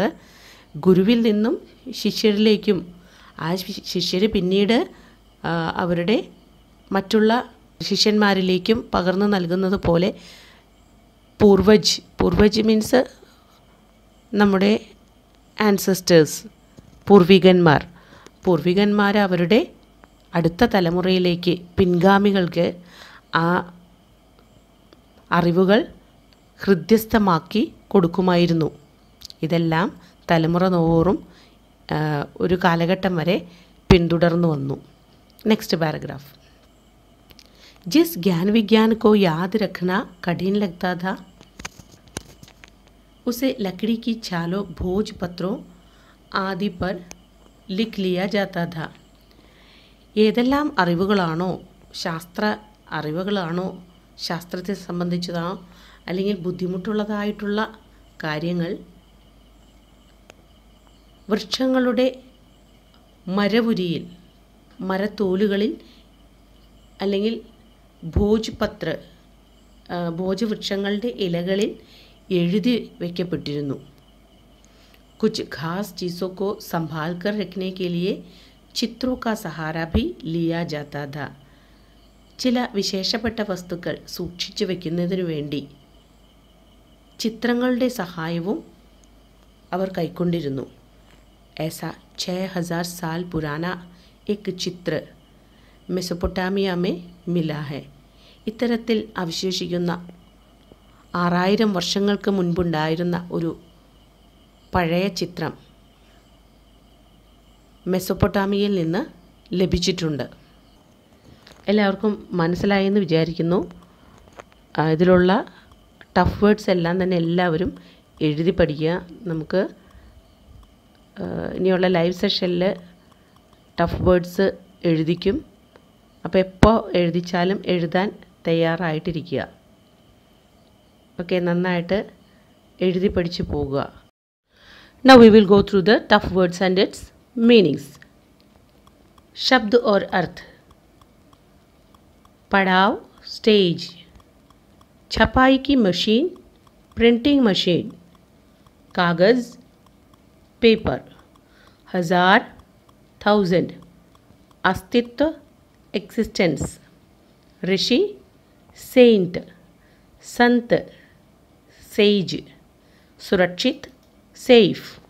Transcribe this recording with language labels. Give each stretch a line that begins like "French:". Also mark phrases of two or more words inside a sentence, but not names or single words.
Malayalam: ഗുരുവിൽ നിന്നും ശിഷ്യരിലേക്കും ആ ശിഷ്യർ പിന്നീട് അവരുടെ മറ്റുള്ള ശിഷ്യന്മാരിലേക്കും പകർന്നു നൽകുന്നത് പോലെ പൂർവജ് മീൻസ് നമ്മുടെ ആൻസസ്റ്റേഴ്സ്, പൂർവികന്മാർ അവരുടെ അടുത്ത തലമുറയിലേക്ക്, പിൻഗാമികൾക്ക് ആ അറിവുകൾ ഹൃദ്യസ്ഥമാക്കി കൊടുക്കുമായിരുന്നു. ഇതെല്ലാം തലമുറ തോറും ഒരു കാലഘട്ടം വരെ പിന്തുടർന്നു വന്നു.
English: Next paragraph.
Hindi: जिस ज्ञान विज्ञान को याद रखना कठिन लगता था उसे लकड़ी की छालों, भोजपत्रों आदि पर लिख लिया जाता था.
Malayalam: ഏതെല്ലാം അറിവുകളാണോ ശാസ്ത്രത്തെ സംബന്ധിച്ചതാണോ അല്ലെങ്കിൽ ബുദ്ധിമുട്ടുള്ളതായിട്ടുള്ള കാര്യങ്ങൾ വൃക്ഷങ്ങളുടെ മരവുരിയിൽ, മരത്തോലുകളിൽ അല്ലെങ്കിൽ ഭോജവൃക്ഷങ്ങളുടെ ഇലകളിൽ എഴുതി വയ്ക്കപ്പെട്ടിരുന്നു.
Hindi: कुछ खास चीज़ों को संभाल कर रखने के लिए चित्रों का सहारा भी लिया जाता था.
Malayalam: ചില വിശേഷപ്പെട്ട വസ്തുക്കൾ സൂക്ഷിച്ചു വയ്ക്കുന്നതിനു വേണ്ടി ചിത്രങ്ങളുടെ സഹായവും അവർ കൈക്കൊണ്ടിരുന്നു.
Hindi: ऐसा 6000 साल पुराना एक चित्र മെസൊപ്പൊട്ടാമിയ में मिला है.
Malayalam: ഇത്തരത്തിൽ അവശേഷിക്കുന്ന 6000 വർഷങ്ങൾക്ക് മുൻപുണ്ടായിരുന്ന ഒരു പഴയ ചിത്രം മെസൊപ്പൊട്ടാമിയയിൽ നിന്ന് ലഭിച്ചിട്ടുണ്ട്. എല്ലാവർക്കും മനസ്സിലായെന്ന് വിചാരിക്കുന്നു. ഇതിലുള്ള
English: tough words
Malayalam: എല്ലാം തന്നെ എല്ലാവരും എഴുതി പഠിക്കുക. നമുക്ക് ഇനിയുള്ള
English: live session tough words
Malayalam: എഴുതിക്കും. അപ്പോൾ എപ്പോൾ എഴുതിച്ചാലും എഴുതാൻ തയ്യാറായിട്ടിരിക്കുക. ഓക്കെ, നന്നായിട്ട് എഴുതി പഠിച്ച് പോകുക.
English: Now we will go through the tough words and its meanings.
Hindi: शब्द और अर्थ. पड़ाव स्टेज, छपाई की मशीन
English: printing machine,
Hindi: कागज़ पेपर, 1000 1000, अस्तित्व एक्सिस्टेंस, ऋषि सेंट, संत सेज, सुरक्षित सेफ,